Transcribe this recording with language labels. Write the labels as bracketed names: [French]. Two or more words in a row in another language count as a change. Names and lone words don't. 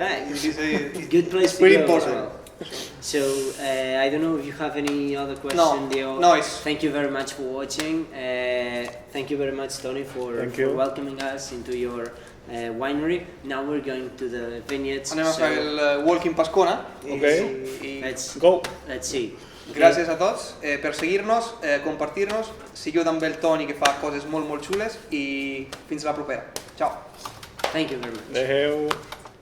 [English] Right. Ibiza is Good place to pretty go as important. well. So I don't know if you have any other question, Dio. No, it's... Thank you very much for watching. Thank you very much, Toni, for welcoming us into your winery. Now we're going to the vineyards. [Catalan] Anem a fer el [English] walk in [Catalan] Pascona. [English] Okay. Let's Go. Let's see. [Catalan] Gràcies a tots per seguir-nos, compartir-nos, seguiu també el Toni que fa coses molt xules i fins la propera. Ciao. [English] Thank you very much. [Catalan] Adeu.